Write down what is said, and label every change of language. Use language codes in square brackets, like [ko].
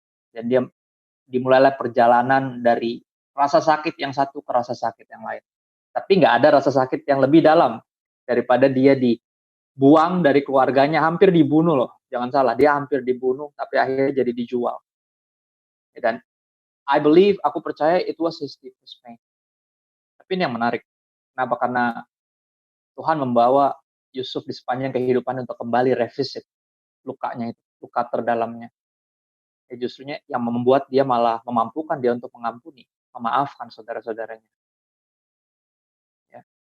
[id] Dan dia dimulailah perjalanan dari rasa sakit yang satu ke rasa sakit yang lain. Tapi nggak ada rasa sakit yang lebih dalam daripada dia dibuang dari keluarganya, hampir dibunuh loh. Jangan salah, dia hampir dibunuh, tapi akhirnya jadi dijual. Dan aku percaya [en] it was his deepest pain. [id] Tapi ini yang menarik. Kenapa? Karena Tuhan membawa Yusuf di sepanjang kehidupan untuk kembali revisit lukanya itu, luka terdalamnya. Ya justrunya yang membuat dia malah memampukan dia untuk mengampuni, memaafkan saudara-saudaranya. Ya.